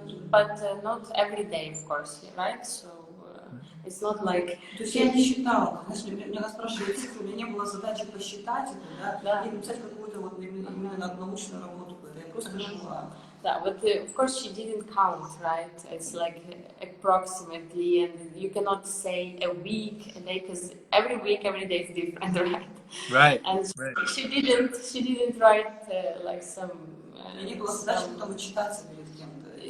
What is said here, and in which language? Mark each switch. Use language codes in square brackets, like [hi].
[en] But not every day, of course, right? So it's not like... [ru] То есть я не считала, знаешь, меня спрашивали цифры, у меня не было задачи посчитать это, да, и написать какую-то вот именно научную работу, я просто жила. [en] Yeah, but of course she didn't count, right? It's like approximately, and you cannot say a week, a day, because every week, every day is different, right? Right. And Right. she didn't write like some. [ru] Не было задачи потом отчитаться перед кем-то.